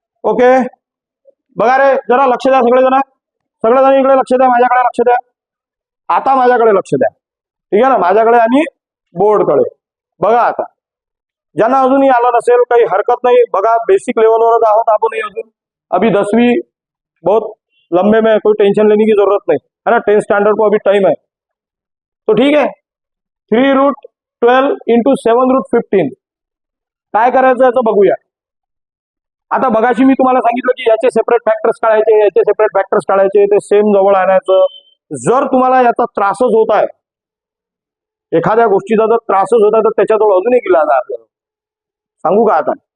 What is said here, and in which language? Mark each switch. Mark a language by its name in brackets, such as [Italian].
[Marathi] Okay, बघा रे, जरा लक्ष द्या सगळेजण इकडे लक्ष द्या, माझ्याकडे लक्ष द्या. आता माझ्याकडे लक्ष द्या, ठीक आहे ना, माझ्याकडे आणि बोर्डकडे बघा. आता ज्यांना अजूनही आलं नसेल काही हरकत नाही, बघा बेसिक लेवलवरच आहोत आपण अजून. [Hindi] अभी 10वीं बहुत लंबे में, कोई टेंशन लेने की जरूरत नहीं है ना. 10th स्टैंडर्ड को अभी टाइम है, तो ठीक है. [Marathi] 3√12 इंटू 7√15 काय करायचं याचं बघूया. आता बघाशी मी तुम्हाला सांगितलं की याचे सेपरेट फॅक्टर्स काढायचे, याचे सेपरेट फॅक्टर्स काढायचे, ते सेम जवळ आणायचं. जर तुम्हाला याचा त्रासच होत आहे, एखाद्या गोष्टीचा जर त्रासच होत आहे, तर त्याच्याजवळ अजून एक इलाज आहे आपल्याला. सांगू का आता?